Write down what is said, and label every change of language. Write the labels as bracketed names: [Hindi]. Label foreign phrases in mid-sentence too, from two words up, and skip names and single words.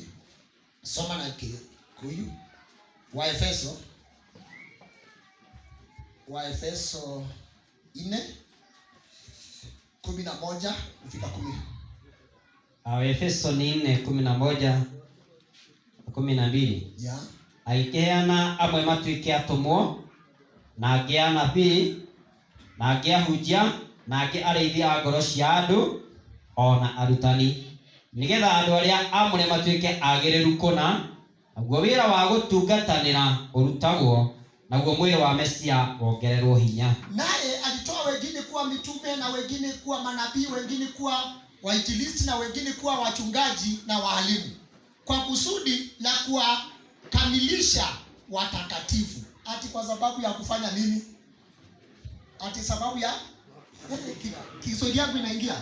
[Swahili] Soma na Kikuyu. Waefeso 4:11 kufika 10. Waefeso ni 4:11-12. [English] Yeah. [Kikuyu] Aikeana amwe matuike atũmwo na angĩ anabii, na angĩ ahunjia, na angĩ arĩithia a ngoro cia andũ, ona arutani, nĩgetha andũ arĩa amũre matuĩke agĩrĩru kũna, naguo wĩra wa gũtungatanĩra ũrutagwo, naguo mwĩrĩ wa Mesia wongererwo hinya. [Swahili] Naye alitoa wengine kuwa mitume, na wengine kuwa manabii, wengine kuwa wainjilisti, na wengine kuwa wachungaji na walimu, kwa kusudi la kuwakamilisha watakatifu. Ati kwa sababu ya kufanya nini? Ati sababu ya Kiswahili yangu inaingia.